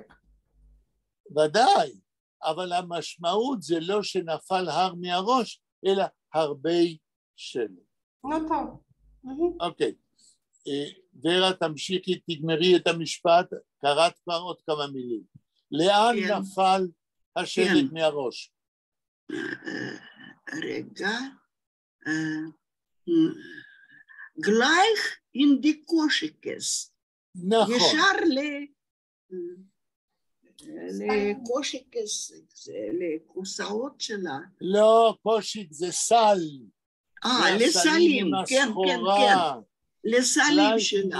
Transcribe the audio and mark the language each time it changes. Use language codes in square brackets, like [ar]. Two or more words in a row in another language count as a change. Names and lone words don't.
[he] ודאי, אבל המשמעות זה לא שנפל הר מהראש, אלא הרבה שלג. נו טוב. אוקיי. ורה, תמשיכי, תגמרי את המשפט, קראת כבר עוד כמה מילים. לאן נפל השלג מהראש? רגע. [yi] גלײַך אין די קושיקס. [he] נכון. ישר לקושיקס, לקוסאות שלה. לא, קושיק זה סל. לסלים, כן, כן, כן. לסלים שלה.